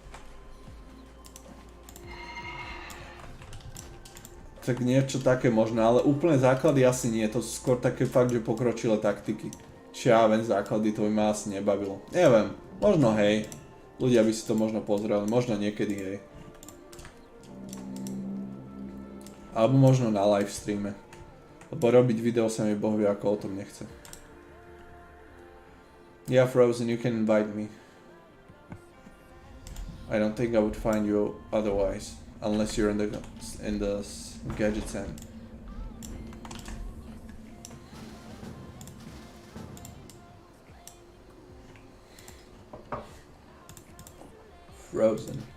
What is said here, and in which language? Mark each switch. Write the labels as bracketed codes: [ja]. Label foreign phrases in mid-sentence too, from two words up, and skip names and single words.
[sk] Tak niečo také možno, ale úplne základy asi nie, to sú skôr také fakt, že pokročilé taktiky. Čiže ja viem, základy to by ma asi nebavilo. Neviem, možno hej, ľudia by si to možno pozreli, možno niekedy hej. Alebo možno na livestreame. Lebo robiť video sa mi bohvie ako o tom nechce. [en] Yeah, Frozen, you can invite me. I don't think I would find you otherwise. Unless you're in the gadget end. Frozen.